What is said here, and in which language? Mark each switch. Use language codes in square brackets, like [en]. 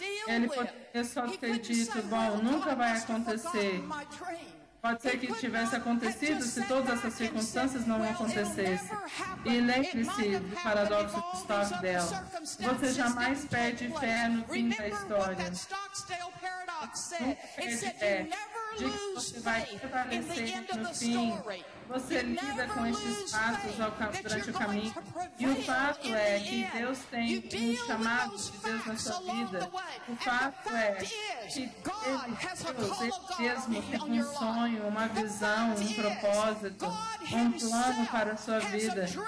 [pt] Ele poderia só ter dito: bom, nunca vai acontecer. Pode ser que tivesse acontecido se todas essas circunstâncias não acontecessem. E lembre-se do paradoxo de Stockdale. Você jamais perde fé no fim da história. Nunca perde fé. [en] lose faith in the end of the story. [pt] Você lida com esses passos durante o caminho. E o fato é que Deus tem um chamado de Deus na sua vida. O fato é que Deus, Ele mesmo tem um sonho, uma visão, um propósito, um plano para a sua vida.